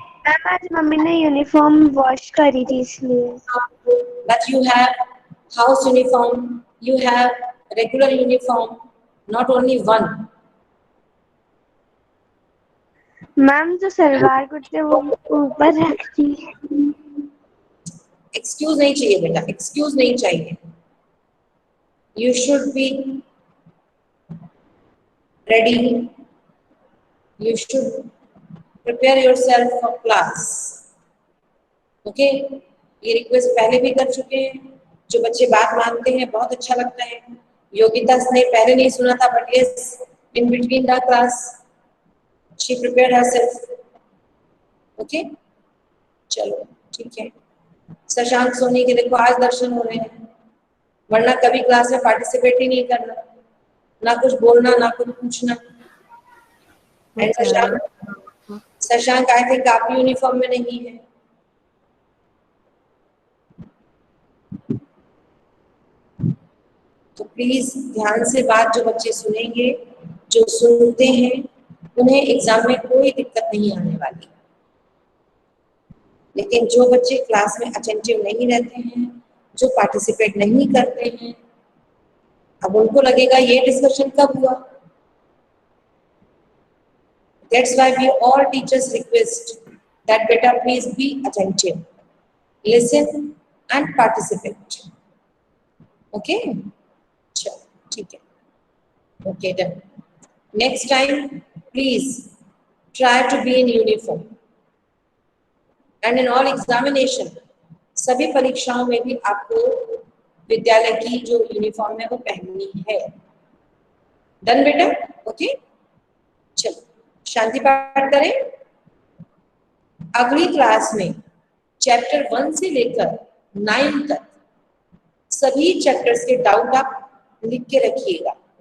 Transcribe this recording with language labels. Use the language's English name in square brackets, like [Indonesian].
[Hindi] Ma'am आज mummy ने uniform wash करी थी इसलिए। [English] But you have house uniform, you have regular uniform, not only one. [Hindi] Ma'am जो सलवार कुर्ते वो ऊपर रखती है। एक्सक्यूज नहीं चाहिए बेटा, एक्सक्यूज नहीं चाहिए. [English] You should be ready. You should prepare yourself for class. Okay? [Hindi] ये रिक्वेस्ट पहले भी कर चुके हैं. जो बच्चे बात मानते हैं बहुत अच्छा लगता है. योगिता ने पहले नहीं सुना था, but [English] yes, in between the class she prepared herself. Okay? [Hindi] चलो ठीक है. शशांक सोनी के देखो आज दर्शन हो रहे हैं, वरना कभी क्लास में पार्टिसिपेट ही नहीं करना, ना कुछ बोलना ना कुछ पूछना. [English] and [Hindi] शशांक [English] I think [Hindi] आप यूनिफॉर्म में नहीं है. तो प्लीज ध्यान से बात जो बच्चे सुनेंगे, जो सुनते हैं, उन्हें एग्जाम में कोई दिक्कत नहीं आने वाली. लेकिन जो बच्चे क्लास में अटेंटिव नहीं रहते हैं, जो पार्टिसिपेट नहीं करते हैं, अब उनको लगेगा ये डिस्कशन कब हुआ. [English] That's why we all teachers request that beta please be attentive, listen and participate. Okay? [Hindi] चलो ठीक है. [English] Okay done. Next time please try to be in uniform. And in all examination, [Hindi] सभी परीक्षाओं में भी आपको विद्यालय की जो यूनिफॉर्म है वो पहननी है. डन बेटा? ओके चलो शांति पाठ करें. अगली क्लास में चैप्टर 1 से लेकर 9 तक सभी चैप्टर्स के डाउट आप लिख के रखिएगा.